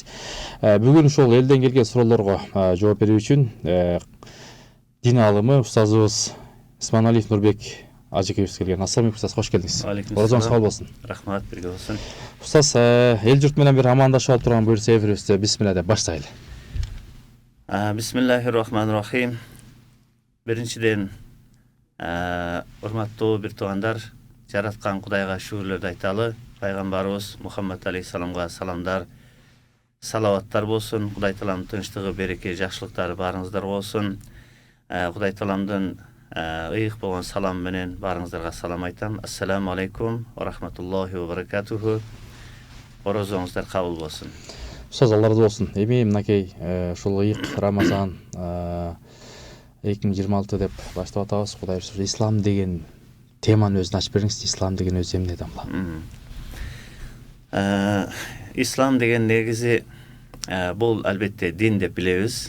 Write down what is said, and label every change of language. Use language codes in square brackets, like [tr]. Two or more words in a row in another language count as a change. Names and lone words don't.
[ky] Бүгүн ушул элден келген суроолорго жооп берүү үчүн дин аалымы устазыбыз Исманалиев Нурбек ажекебиз келген. [ar] السلام عليكم [ky] устаз, кош келдиңиз. Орозоңуз кабыл болсун. Рахмат, бирге болсун. Устаз, эл журт менен бир амандашып алып турган буюрса эфирибизде бисмилла деп баштайлы. [ar] بسم الله الرحمن الرحيم. [ky] Биринчиден урматтуу бир туугандар, жараткан Кудайга шүгүрлөрдү айталы. Пайгамбарыбыз Мухаммад алейхиссаламга саламдар, салаваттар болсун. Кудай таалам тынчтыгы, береке, жакшылыктары барыңыздар болсун. Кудай тааламдын ыйык болгон салам менен барыңыздарга салам айтам. [ar] السلام عليكم ورحمة الله وبركاته. [ky] Орозоңуздар кабыл болсун. Устаз, алла разы болсун. Эми мынакей ушул ыйык Рамазан 2026 деп баштап атабыз. Кудай буйрса, ислам деген теманы өзүн ачып бериңиз. Ислам деген өзү эмне дамла? Ислам деген негизи бул албетте дин деп билебиз.